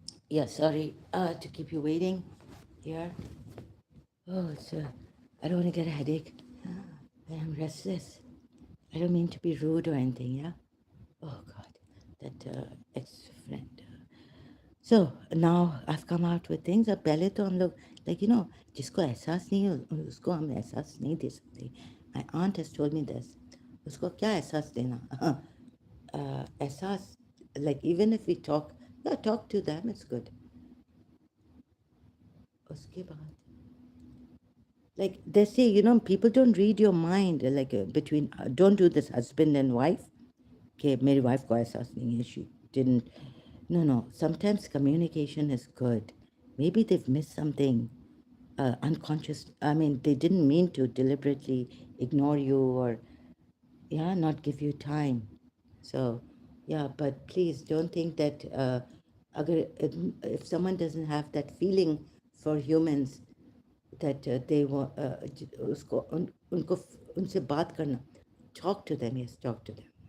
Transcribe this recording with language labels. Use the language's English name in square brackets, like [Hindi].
[English] Yeah, sorry to keep you waiting here. Oh, I don't want to get a headache. I am restless. I don't mean to be rude or anything, yeah? Oh, God, that ex-friend. So, now I've come out with things. [Hindi] अब पहले तो हम लोग, like, जिसको एहसास नहीं है उसको हम एहसास नहीं दे सकते. [English] My aunt has told me this. [Hindi] उसको क्या एहसास देना? [English] एहसास, like, even if we talk, yeah, talk to them, it's good. [Hindi] उसके बाद, [English] like they say, people don't read your mind, like between, don't do this husband and wife. [Hindi] Okay, मेरी wife को एहसास नहीं है, [English] she didn't. No, no, sometimes communication is good. Maybe they've missed something, unconscious. I mean, they didn't mean to deliberately ignore you or, yeah, not give you time. So, yeah, but please don't think that agar, if someone doesn't have that feeling for humans, that they want, [Hindi] उसको उनको उनसे बात करना, [English] talk to them. Yes, talk to them.